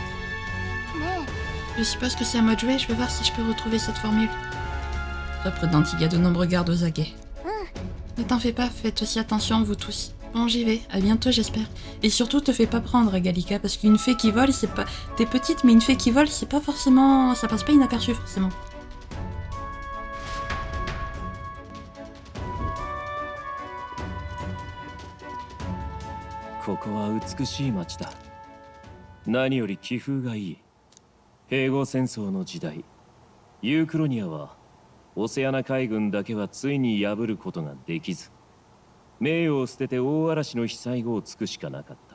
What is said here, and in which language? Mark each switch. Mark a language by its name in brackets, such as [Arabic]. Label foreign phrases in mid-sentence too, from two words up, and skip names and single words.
[French] Je suppose que c'est à moi de jouer, je vais voir si je peux retrouver cette formule. Sois prudente, il y a de nombreux gardes aux aguets. Ne t'en fais pas, faites aussi attention, vous tous. Bon, j'y vais. À bientôt, j'espère. Et surtout, te fais pas prendre, Gallica, parce qu'une fée qui vole, c'est pas... T'es petite, mais une fée qui vole, c'est pas forcément... Ça passe pas inaperçu, forcément. [Japanese] ここは美しい町だ。何より気風がいい。併合戦争の時代、ユークロニアはオセアナ海軍だけはついに破ることができず、名誉を捨てて大嵐の被災後を尽くしかなかった。